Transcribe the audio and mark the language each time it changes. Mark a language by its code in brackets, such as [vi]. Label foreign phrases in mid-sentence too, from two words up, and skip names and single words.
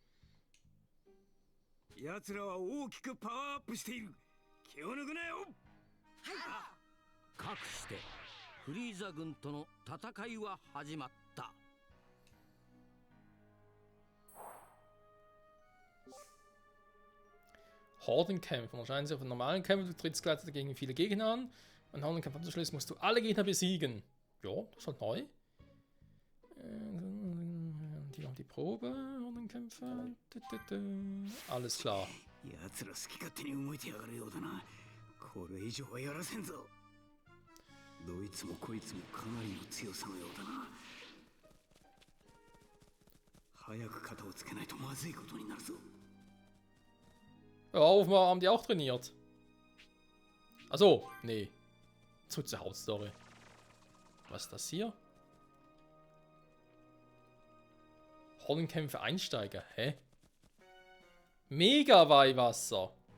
[ja] 奴らは大きくパワーアップしている。気を抜くなよ。かくしてフリーザ軍との戦いは始まった。 [de] Hordenkämpfe. Wahrscheinlich auf normalen Kämpfen, du trittst gleichzeitig gegen viele Gegner an. Und Hordenkämpfe am Schluss musst du alle Gegner besiegen. Ja, das ist halt neu. Die haben die Probe, Hordenkämpfe. Alles klar. [ja] 奴ら好き勝手に動いてやがるようだな。これ以上はやらせんぞ。どいつもこいつもかなりの強さのようだな。早く肩をつけないとまずいことになるぞ。 [de] Ja, offenbar haben die auch trainiert. Achso, nee. Zurück zur Hauptstory. Was ist das hier? Hordenkämpfe Einsteiger. Hä? Mega Weihwasser.